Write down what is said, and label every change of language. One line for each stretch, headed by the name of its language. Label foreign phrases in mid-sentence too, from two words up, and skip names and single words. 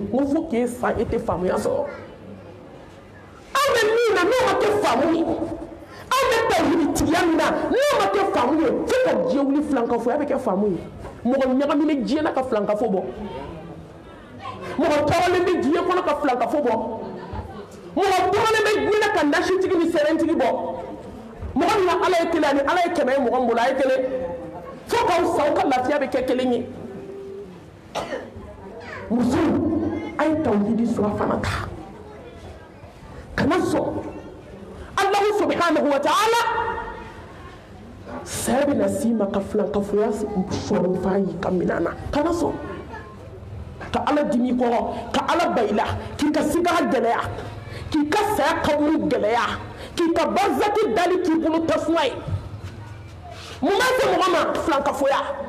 Bambara: n ko fo k'e sa e tɛ faamuya sɔrɔ an bɛ min na n'o ma kɛ faamu ye an bɛ tawhiditigiya min na n'o ma kɛ faamu ye fo ka diɲɛ wuli filankafɔya bɛ kɛ faamu ye mɔgɔ ɲagaminen diɲɛ na ka filankafo bɔ mɔgɔ tɔɔrɔlen bɛ diɲɛ kɔnɔ ka filankafo bɔ mɔgɔ tɔɔrɔlen bɛ diɲɛ na ka nasitigi ni sɛrɛntigi bɔ mɔgɔ min na Ala ye kelen ani Ala ye kɛmɛ ye mɔgɔ min bolo a ye kelen fo k'aw sa aw ka lafiya bɛ kɛ kelen ye muso a ye tawhidi sura fana ta kana sɔn
Arabic: الله سبحانه وتعالى
Bambara: saya bɛna s'i ma ka filankafoya sɔrɔ fa ye ka minɛn na kana sɔn ka Ala dimi kɔrɔ ka Ala ba i la k'i ka sigara gɛlɛya k'i ka saya kaburu gɛlɛya k'i ka barzaki dali k'i bolo tasuma ye mun b'a se mɔgɔ ma filankafoya